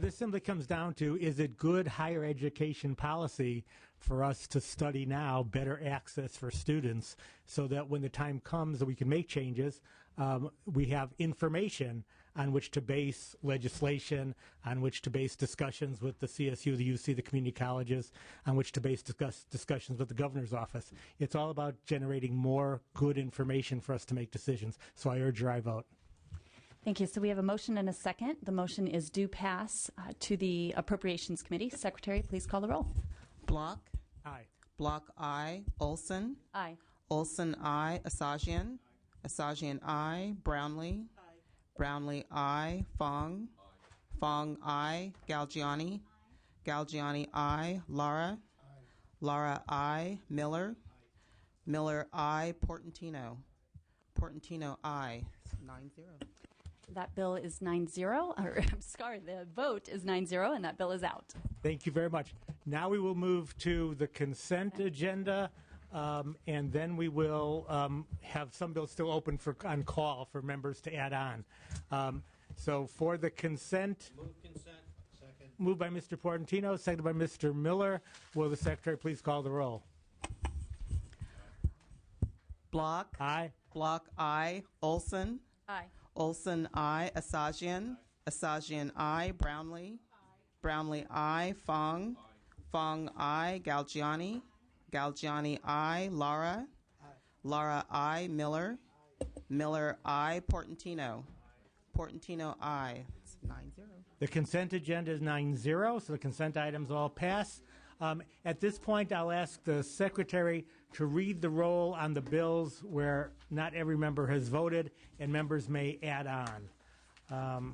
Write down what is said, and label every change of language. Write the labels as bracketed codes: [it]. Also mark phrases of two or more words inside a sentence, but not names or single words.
[en] This simply comes down to, is it good higher education policy for us to study now better access for students so that when the time comes that we can make changes, we have information on which to base legislation, on which to base discussions with the CSU, the UC, the community colleges, on which to base discussions with the governor's office. It's all about generating more good information for us to make decisions. So I urge your aye vote. Thank you. So we have a motion and a second. The motion is due pass to the Appropriations Committee. Secretary, please call the roll. Block. Aye. Block I. Olson. Aye. Olson I. Asajian. Asajian I. Brownlee. Brownlee I. Fong. Fong I. Galgiani. Galgiani I. Lara. Lara I. Miller. Miller I. Portantino. Portantino I. 9-0. That bill is 9-0. Or, I'm sorry, the vote is 9-0, and that bill is out. Thank you very much. Now we will move to the consent agenda, and then we will have some bills still open on call for members to add on. So for the consent. Move consent. Second. Moved by Mr. Portantino, seconded by Mr. Miller. Will the Secretary please call the roll? Block. Aye. Block I. Olson. Aye. Olson I. Asajian. Asajian I. Brownlee. Brownlee I. Fong. Fong I. Galgiani. Galgiani I. Lara. Lara I. Miller. Miller I. Portantino. Portantino I. It's 9-0. The consent agenda is 9-0, so the consent items all pass. At this point, I'll ask the Secretary to read the roll on the bills where not every member has voted, and members may add on.